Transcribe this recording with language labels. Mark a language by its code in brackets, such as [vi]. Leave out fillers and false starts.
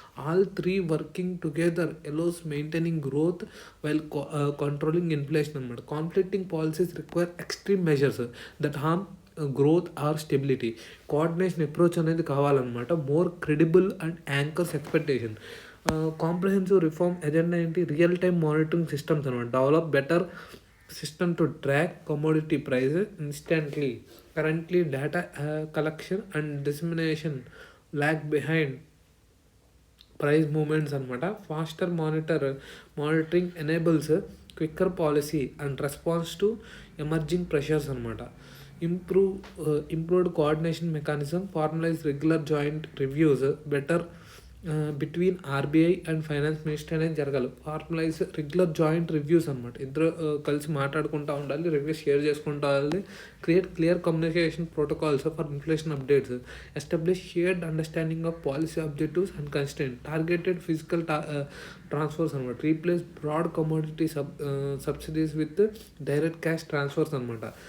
[en] All three working together allows maintaining growth while controlling inflation అనమాట. Conflicting policies require extreme measures that harm growth or stability. Coordination approach అనేది కావాలన్నమాట. More credible and anchors expectation. Comprehensive reform agenda ఏంటి, real time monitoring systems అనమాట. Develop better system to track commodity prices instantly. Currently data collection and dissemination lag behind price movements అనమాట. faster monitoring enables quicker policy and response to emerging pressures అనమాట. improved coordination mechanism, formalize regular joint reviews, better between RBI and finance minister [te] అనేది జరగాలి. [en] formalize regular joint reviews [te] అనమాట. ఇద్దరు కలిసి మాట్లాడుకుంటూ ఉండాలి, reviews share చేసుకుంటూ ఉండాలి. [en] Create clear communication protocols for inflation updates. Establish shared understanding of policy objectives and constant. Targeted physical transfers అనమాట. Replace broad commodity subsidies with direct cash transfers అనమాట.